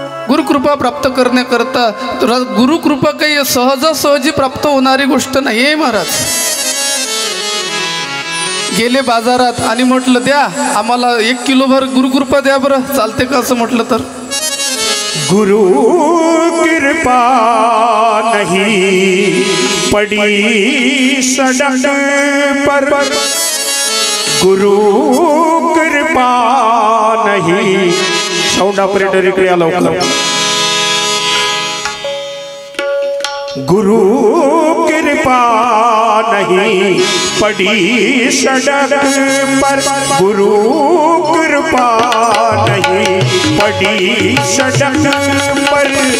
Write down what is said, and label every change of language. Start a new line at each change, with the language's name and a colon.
Marathi: गुरुकृपा प्राप्त करण्याकरता गुरुकृपा काही सहजासहजी प्राप्त होणारी गोष्ट नाही आहे महाराज. गेले बाजारात आणि म्हटलं द्या आम्हाला 1 किलोभर गुरुकृपा द्या बरं, चालते का असं म्हटलं तर?
Hindi: गुरु कृपा नहीं पड़ी सड़क पर, गुरु कृपा नहीं.
Marathi: साऊंड ऑपरेटर इकडे या लवकर.
Hindi: गुरु कृपा नहीं पड़ी सड़क पर, गुरु कृपा नहीं पड़ी सड़क पर.